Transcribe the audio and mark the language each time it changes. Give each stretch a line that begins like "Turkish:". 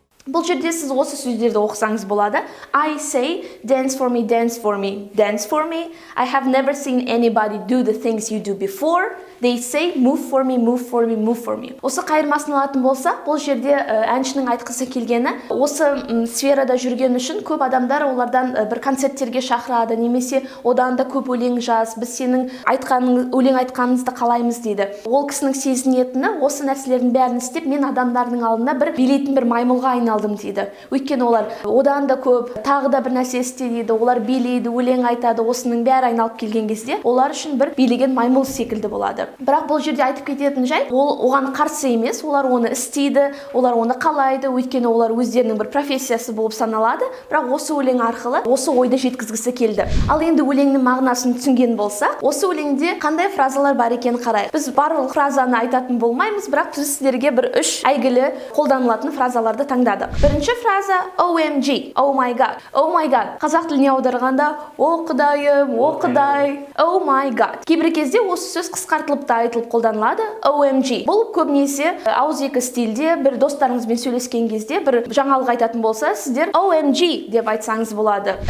Kazakh: Бұл жерде сіз осы сөздерді оқысаңыз болады.
English: I say, dance for me, dance for me, dance for me. I have never seen anybody do the things you do before. They say, move for me, move for me, move for me.
Kazakh: Осы қайырмасын алатын болса, бұл жерде әншінің айтқысы келгені, осы сферада жүрген үшін көп адамдар олардан бір концерттерге шақырады, немесе одан да көп өлең жаз, біз сенің өлең айтқаныңызды қалаймыз дейді. Ол кісінің сезінетіні, осы нәрселердің бәрін істеп, мен адамдардың алдында бір билейтін бір маймылға айналдым дейді. Өйткені олар одан да көп, тағы да бір нәрсе істейді, олар билейді, өлең айтады, осының бәрі айналып келген кезде, олар үшін бір билеген маймыл секілді болады. Бірақ бұл жерде айтып кететін жай, ол оған қарсы емес, олар оны істейді, олар оны қалайды, өйткені олар өздерінің бір профессиясы болып саналады, бірақ осы өлең арқылы осы ойды жеткізгісі келді. Ал енді өлеңнің мағынасын түсінген болса, осы өлеңде қандай фразалар бар екенін қарайық. Біз барлық фразаны айтатын болмаймыз, бірақ біз сіздерге бір 3 әйгілі қолданылатын фразаларды таңдадық. Бірінші фраза
English: OMG, oh my god. Oh my god.
Kazakh: Қазақ тіліне аударғанда о құдайым, о құдай,
English: oh my god.
Kazakh: Кейбір кезде осы сөз қысқартылып айтылып қолданылады.
English: OMG.
Kazakh: Бұл көбінесе ауызекі стильде бір достарыңызбен сөйлескен кезде бір жаңалық айтатын болса, сіздер OMG деп айтсаңыз болады.